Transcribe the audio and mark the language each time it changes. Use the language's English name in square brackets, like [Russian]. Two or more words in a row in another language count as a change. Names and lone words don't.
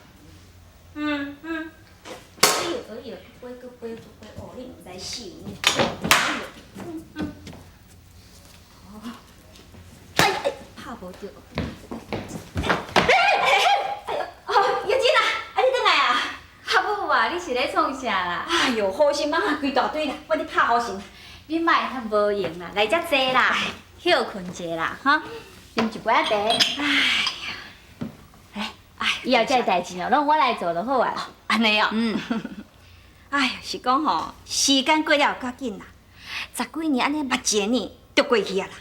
[Min Nan Chinese] 哎呦，飞个飞就飞，哦，你唔知笑呢？拍无着。哎呦，哦，叶真啊，啊你转来啊？阿母啊，你是咧创啥啦？哎呦，好心帮啊规大堆啦，我咧拍好心。你莫遐无用啦，来遮坐啦，休困者啦，哈，啉一杯茶。以后这代志哦，拢我来做就好啊。安尼哦。哎呀，是讲吼，时间过了较紧啦，10几年安尼目一年就过去啊啦。